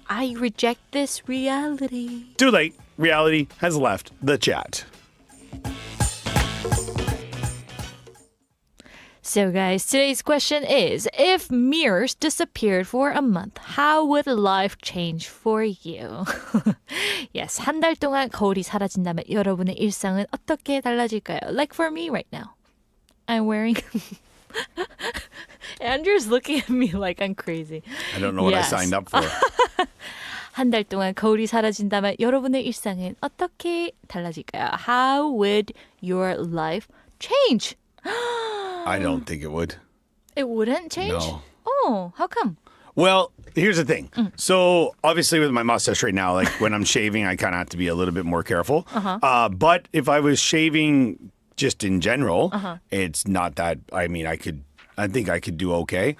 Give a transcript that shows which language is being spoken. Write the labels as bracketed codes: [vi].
[en] I reject this reality. Too late. Reality has left the chat. So guys, today's question is, if mirrors disappeared for a month, how would life change for you? [ko] Yes, 한 달 동안 거울이 사라진다면 여러분의 일상은 어떻게 달라질까요? [en] Like for me right now. I'm wearing... Andrew's looking at me like I'm crazy. I don't know what Yes. I signed up for. [ko] 한 달 동안 거울이 사라진다면 여러분의 일상은 어떻게 달라질까요? [en] How would your life change? I don't think it would. It wouldn't change? No. Oh, how come? Well, here's the thing. So obviously with my mustache right now, like when I'm shaving, I kind of have to be a little bit more careful. But if I was shaving just in general, it's not that, I mean, I think I could do okay.